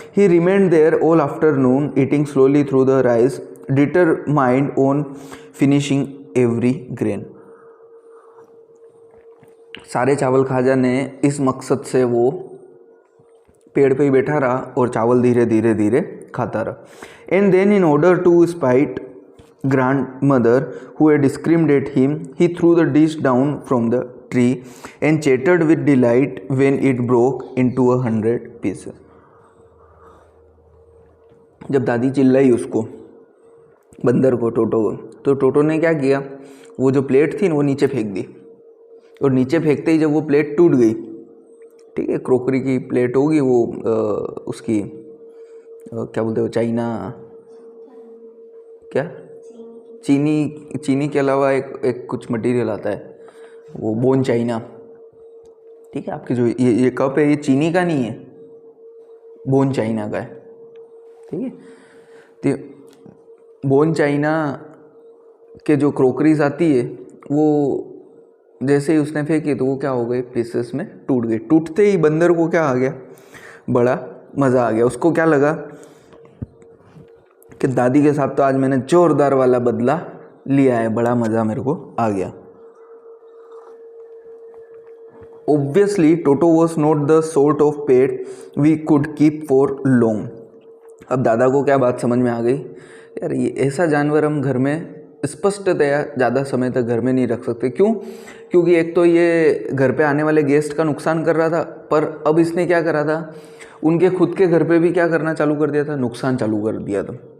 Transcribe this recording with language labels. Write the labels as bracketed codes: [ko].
[en] ही remained there all afternoon eating slowly through the rice, determined on finishing every grain. [hi] सारे चावल खा जाने, इस मकसद से वो पेड़ पे ही बैठा रहा और चावल धीरे धीरे धीरे खाता रहा। [en] And then in order to spite grandmother who had screamed at him, he threw the dish down from the tree and chattered with delight when it broke into 100 pieces. [hi] जब दादी चिल्लाई उसको, बंदर को, टोटो को, तो टोटो ने क्या किया, वो जो प्लेट थी वो नीचे फेंक दी। और नीचे फेंकते ही जब वो प्लेट टूट गई, ठीक है, क्रोकरी की प्लेट होगी वो, उसकी क्या बोलते हो, चाइना, क्या, चीनी के अलावा एक कुछ मटेरियल आता है, वो बोन चाइना, ठीक है। आपके जो ये कप है, ये चीनी का नहीं है, बोन चाइना का है, ठीक है। तो बोन चाइना के जो क्रोकरीज आती है, वो जैसे ही उसने फेंकी तो वो क्या हो गई, पीसेस में टूट गई। टूटते ही बंदर को क्या आ गया, बड़ा मज़ा आ गया। उसको क्या लगा कि दादी के साथ तो आज मैंने जोरदार वाला बदला लिया है, बड़ा मज़ा मेरे को आ गया। [en] Obviously, Toto was not the sort of pet we could keep for long. [hi] अब दादा को क्या बात समझ में आ गई, यार ये ऐसा जानवर हम घर में स्पष्टतया ज़्यादा समय तक घर में नहीं रख सकते। क्यों? क्योंकि एक तो ये घर पे आने वाले गेस्ट का नुकसान कर रहा था, पर अब इसने क्या करा था, उनके खुद के घर पे भी क्या करना चालू कर दिया था, नुकसान चालू कर दिया था।